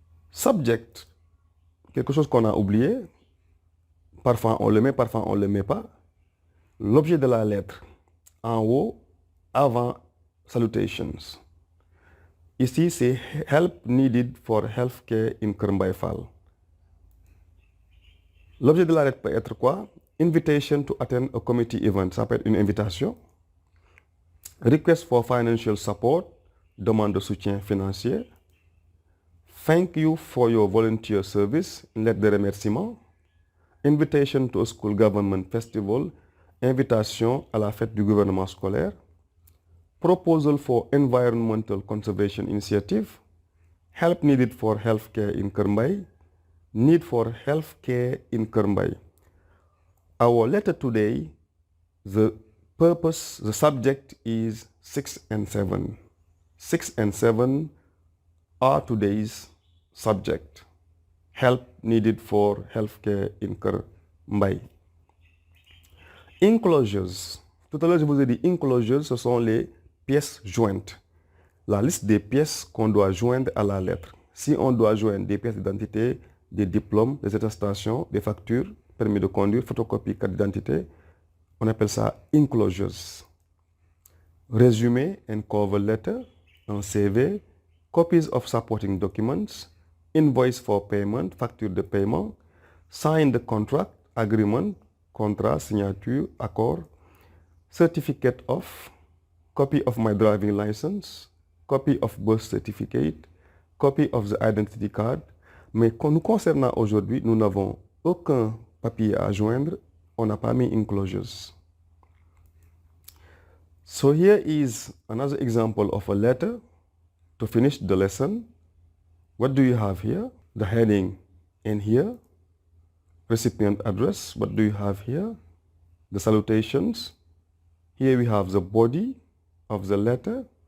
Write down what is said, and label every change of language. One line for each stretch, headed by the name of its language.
French: Subject, quelque chose qu'on a oublié. Parfois on le met, parfois on le met pas. L'objet de la lettre, en haut, avant Salutations. Ici, c'est
English: help needed for healthcare in Kër Mbaye Fall.
French: L'objet de la lettre peut être quoi?
English: Invitation to attend a committee event.
French: Ça peut être une invitation.
English: Request for financial support.
French: Demande de soutien financier.
English: Thank you for your volunteer service.
French: Une lettre de remerciement.
English: Invitation to a school government festival.
French: Invitation à la fête du gouvernement scolaire.
English: Proposal for environmental conservation initiative. Help needed for healthcare in Kër Mbaye. Need for healthcare in Kër Mbaye. Our letter today, the purpose, the subject is 6 and 7. 6 and 7 are today's subject. Help needed for healthcare in Kër Mbaye. Enclosures.
French: Tout à l'heure, je vous ai dit enclosures, ce sont les pièces jointes. La liste des pièces qu'on doit joindre à la lettre. Si on doit joindre des pièces d'identité, des diplômes, des attestations, des factures, permis de conduire, photocopie, carte d'identité, on appelle ça enclosures.
English: Résumé and cover letter, un CV, copies of supporting documents, invoice for payment,
French: facture de paiement,
English: signed contract, agreement,
French: contrat, signature, accord,
English: certificate of, copy of my driving license, copy of birth certificate, copy of the identity card.
French: Mais nous concernant aujourd'hui, nous n'avons aucun papier à joindre. On n'a pas mis enclosures.
English: So here is another example of a letter. To finish the lesson, what do you have here? The heading in here. Recipient address, what do you have here? The salutations. Here we have the body of the letter.